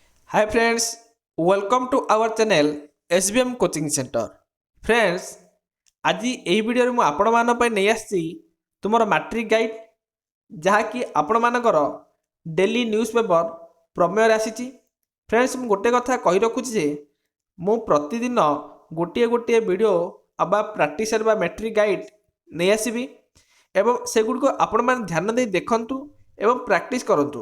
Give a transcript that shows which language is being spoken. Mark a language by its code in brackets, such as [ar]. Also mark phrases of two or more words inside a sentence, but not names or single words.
[en] Hi friends, welcome to our channel SBM Coaching Center. Friends, [or] ଆଜି ଏହି ଭିଡ଼ିଓରେ ମୁଁ ଆପଣମାନଙ୍କ ପାଇଁ ନେଇ ଆସିଛି ତୁମର ମାଟ୍ରିକ ଗାଇଡ଼ ଯାହାକି ଆପଣମାନଙ୍କର ଡେଲି ନ୍ୟୁଜ୍ ପେପର ପ୍ରମେୟରେ ଆସିଛି। ଫ୍ରେଣ୍ଡସ୍, ମୁଁ ଗୋଟେ କଥା କହି ରଖୁଛି ଯେ ମୁଁ ପ୍ରତିଦିନ ଗୋଟିଏ ଭିଡ଼ିଓ ବା ପ୍ରାକ୍ଟିସ୍ ବା ମାଟ୍ରିକ ଗାଇଡ଼ ନେଇ ଆସିବି ଏବଂ ସେଗୁଡ଼ିକୁ ଆପଣମାନେ ଧ୍ୟାନ ଦେଇ ଦେଖନ୍ତୁ ଏବଂ ପ୍ରାକ୍ଟିସ୍ କରନ୍ତୁ।